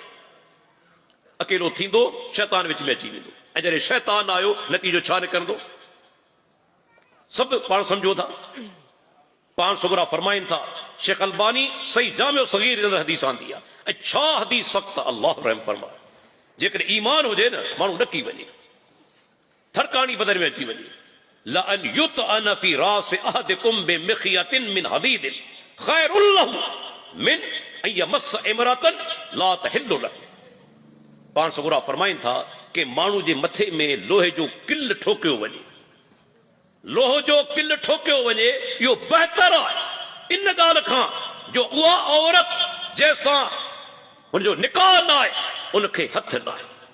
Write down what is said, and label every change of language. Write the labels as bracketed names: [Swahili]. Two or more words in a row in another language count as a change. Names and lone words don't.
[Sindhi] अकेलो थींदो शैतान विच में अची वेंदो, ऐं जॾहिं शैतान आयो नतीजो छा निकिरंदो सभु पाण सम्झो था। पाण सुगरा फरमाइनि था, शेख अलबानी सही जामियो सगीर जे हदीस आंदी आहे। ऐं छा हदीस सख़्त, अल्लाह रहम फरमाए। जेकॾहिं ईमान हुजे न माण्हू ॾकी वञे, थरकाणी बदन में अची वञे। [Arabic] لن يطعن في رأس أحدكم بمخيط من حديد خير له من أن يمس امرأة لا تحل له. [Sindhi] पाण सुगरा फरमाइनि था कि माण्हू जे मथे में लोहे जो किल ठोकियो वञे, लोह जो किल ठोकियो वञे, इहो बहितर आहे इन ॻाल्हि खां जो उहा औरत जंहिंसां हुनजो निकाह न आहे उनखे हथ न आहे।